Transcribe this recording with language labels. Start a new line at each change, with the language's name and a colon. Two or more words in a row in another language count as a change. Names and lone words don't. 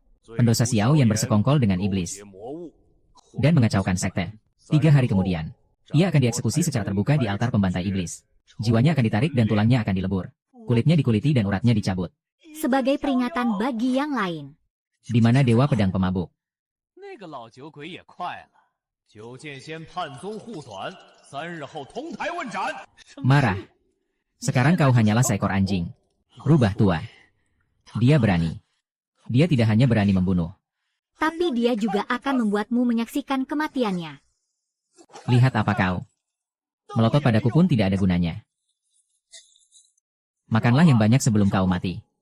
Indonesian: Pendosa Xiao yang bersekongkol dengan iblis. Dan mengacaukan sekte. 3 hari kemudian, Ia akan dieksekusi secara terbuka di altar pembantai iblis. Jiwanya akan ditarik dan tulangnya akan dilebur. Kulitnya dikuliti dan uratnya dicabut. Sebagai peringatan bagi yang lain. Di mana Dewa Pedang Pemabuk.
Chinese: 那个老酒鬼也快了，九剑仙判宗护短，3日后同台问斩。
Indonesian: Marah. Sekarang kau hanyalah seekor anjing. Rubah tua. Dia berani. Dia tidak hanya berani membunuh. Tapi dia juga akan membuatmu menyaksikan kematiannya. Lihat apa kau. Melotot padaku pun tidak ada gunanya. Makanlah yang banyak sebelum kau mati.